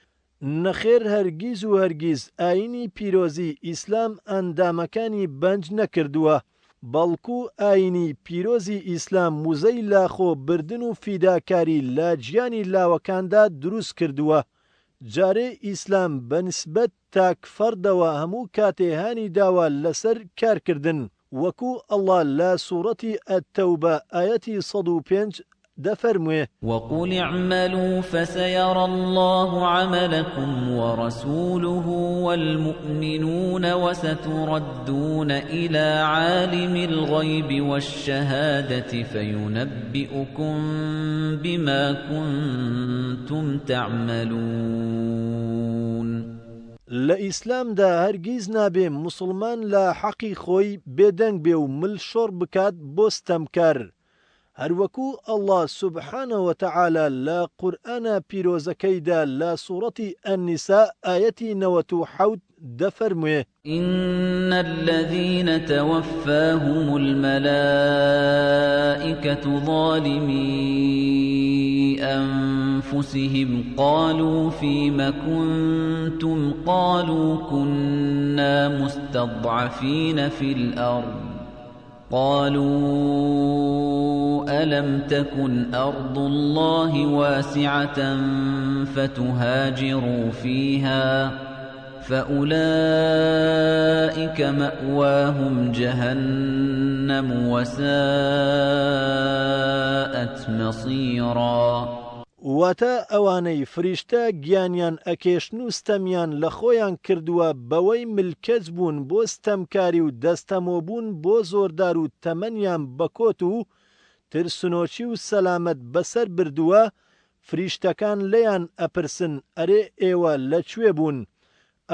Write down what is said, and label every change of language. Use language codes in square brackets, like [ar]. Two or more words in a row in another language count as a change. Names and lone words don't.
[ckb] نەخێر، هەرگیز و هەرگیز ئاینی پیرۆزی ئیسلام ئەندامەکانی بەنج نەکردووە، بەڵکو ئاینی پیرۆزی ئیسلام موزەی لاخۆ بردن و فیداکاری لە گیانی لاوەکاندا دروست کردووە. جارێ ئیسلام بەنسبەت تاک فەردەوە هەموو کاتێ هانی داوە لەسەر کارکردن، وەکو ئەڵڵا لە سوورەتی ئەتتەوبە ئایەتی 105 دەفەرموێ [ar] وقل اعملوا فسيرى الله عملكم ورسوله والمؤمنون وستردون إلى عالم الغيب والشهادة فينبئكم بما كنتم تعملون. [ckb] لإسلامدا هەرگیز نابێ مسلمان لە حەقی خۆی بێدەنگ بێ و ملشۆڕ بکات بۆ ستەمکار. هەروەکو ئەڵڵا سوبحانەوە وتەعالە لە قورئانە پیرۆزەکەیدا لە سوورەتی ئەننیسا ئایەتی 97 دەفەرموێ [ar] إن الذين توفاهم الملائكة ظالمي أنفسهم قالوا فيم كنتم قالوا كنا مستضعفين في الأرض قالوا ألم تكن أرض الله واسعة فتهاجروا فيها فأولئك مأواهم جهنم وساءت مصيرا. [ckb] واتە ئەوانەی فریشتە گیانیان ئەکێشن و ستەمیان لە خۆیان کردووە بەوەی ملکەج بوون بۆ ستەمکاری و دەستەمۆبوون بۆ زۆردار و تەمەنیان بەکۆت و ترسنۆچی و سەلامەت بەسەر بردووە، فریشتەکان لێیان ئەپرسن ئەرێ ئێوە لەکوێ بوون؟